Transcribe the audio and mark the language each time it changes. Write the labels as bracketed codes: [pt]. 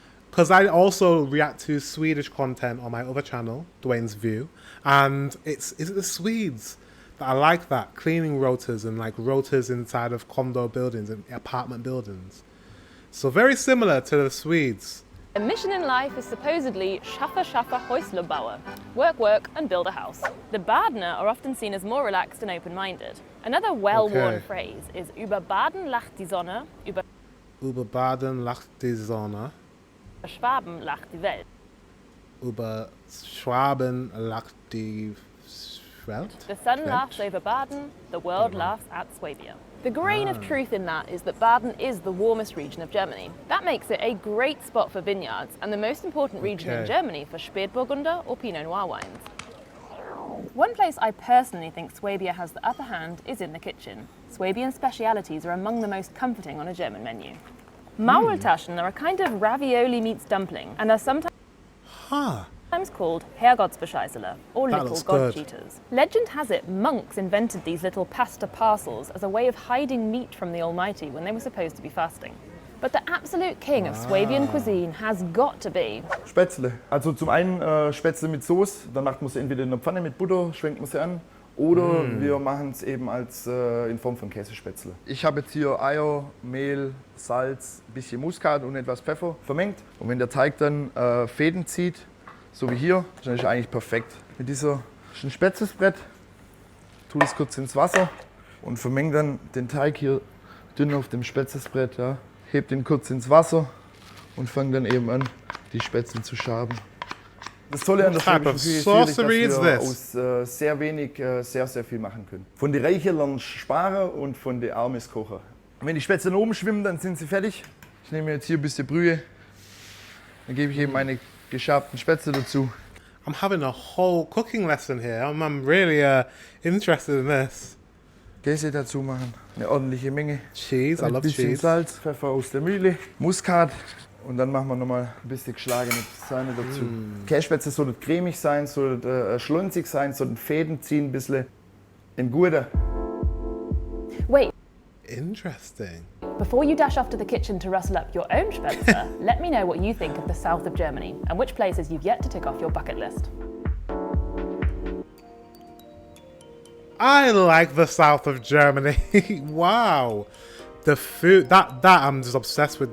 [en] because I also react to Swedish content on my other channel, Dwayne's View, and is it the Swedes that I like that cleaning rotors and like rotors inside of condo buildings and apartment buildings. So very similar to the Swedes. A mission in life is supposedly [de] schaffe, schaffe, Häusle baue. [en] Work, work, and build a house. The Badener are often seen as more relaxed and open-minded. Another well-worn phrase is [de] über Baden lacht die Sonne, Über Baden lacht die Sonne. Schwaben lacht die Welt. Über Schwaben lacht die Welt. [en] The sun laughs over Baden, the world laughs at Swabia. The grain of truth in that is that Baden is the warmest region of Germany. That makes it a great spot for vineyards and the most important region in Germany for Spätburgunder or Pinot Noir wines. One place I personally think Swabia has the upper hand is in the kitchen. Swabian specialities are among the most comforting on a German menu. Maultaschen are a kind of ravioli meets dumpling and are sometimes called Herrgottsbescheißele, or little god cheaters. Legend has it monks invented these little pasta parcels as a way of hiding meat from the Almighty when they were supposed to be fasting. But the absolute king of Swabian cuisine has got to be Spätzle. [de] Also zum einen Spätzle mit Soße, dann macht man sie entweder in der Pfanne mit Butter, schwenkt man sie an, oder wir machen es eben als in Form von Käsespätzle. Ich habe jetzt hier Eier, Mehl, Salz, ein bisschen Muskat und etwas Pfeffer vermengt. Und wenn der Teig dann Fäden zieht, so wie hier, dann ist er eigentlich perfekt. Mit dieser Spätzlesbrett tue ich es kurz ins Wasser und vermenge dann den Teig hier dünn auf dem Spätzlesbrett. Ja. Heb den kurz ins Wasser und fange dann eben an, die Spätzle zu schaben. Das Tolle an der schwäbischen Küche ist natürlich, dass wir aus sehr wenig sehr, sehr viel machen können. Von den Reichen lernen sparen und von den Armen kochen. Und wenn die Spätzle oben schwimmen, dann sind sie fertig. Ich nehme jetzt hier ein bisschen Brühe. Dann gebe ich eben meine geschabten Spätzle dazu. [en] I'm having a whole cooking lesson here. I'm really interested in this. [de] Käse dazu machen, eine ordentliche Menge. [en] Cheese, I love cheese. [de] Ein bisschen Salz, Pfeffer aus der Mühle, Muskat und dann machen wir nochmal ein bisschen geschlagene Sahne dazu. Kässpätzle soll cremig sein, soll schlunzig sein, soll Fäden ziehen, ein bisschen im Gute. [en] Wait. Interesting. Before you dash off to the kitchen to rustle up your own Spätzle, let me know what you think of the south of Germany and which places you've yet to tick off your bucket list. I like the south of Germany. Wow, the food that I'm just obsessed with.